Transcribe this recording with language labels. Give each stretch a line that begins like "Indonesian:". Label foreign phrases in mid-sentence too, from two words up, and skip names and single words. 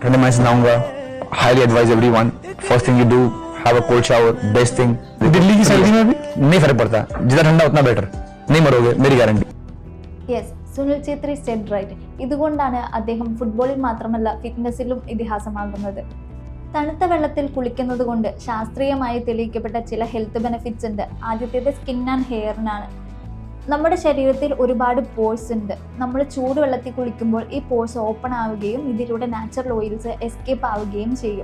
Hindi: ठंडे पानी से नहाऊंगा.
English: Highly advise everyone. First thing you do, have a cold shower. Best thing.
Hindi: दिल्ली की सर्दी में भी नहीं फर्क पड़ता, जितना ठंडा उतना बेटर. नहीं मरोगे, मेरी गारंटी.
English: Yes, Sunil Chhetri said right.
Malayalam: ഇതുകൊണ്ടാണ് അദ്ദേഹം ഫുട്ബോളിൽ മാത്രമല്ല ഫിറ്റ്നസിലും ഇതിഹാസമാകുന്നത്. തണുത്ത വെള്ളത്തിൽ കുളിക്കുന്നത് കൊണ്ട് ശാസ്ത്രീയമായി തെളിയിക്കപ്പെട്ട ചില
English: health benefits
Malayalam: ഉണ്ട്. ആദ്യത്തേത്
English: skin and hair.
Malayalam: നമ്മുടെ ശരീരത്തിൽ ഒരുപാട് പോഴ്സ് ഉണ്ട്. നമ്മൾ ചൂടുവെള്ളത്തിൽ കുളിക്കുമ്പോൾ ഈ പോഴ്സ് ഓപ്പൺ ആവുകയും ഇതിലൂടെ
English: natural oils escape
Malayalam: ആവുകയും ചെയ്യും.